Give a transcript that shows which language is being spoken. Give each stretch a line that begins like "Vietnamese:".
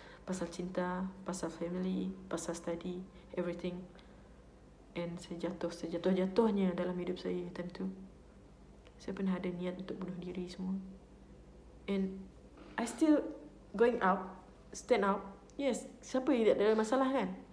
Malay: Pasal cinta, pasal family, pasal study, everything.
English: And
Malay: saya jatuh-jatuhnya dalam hidup saya tentu. Saya pernah ada niat untuk bunuh diri semua.
English: And I still going out, stand out. Yes,
Malay: siapa yang tak ada masalah kan?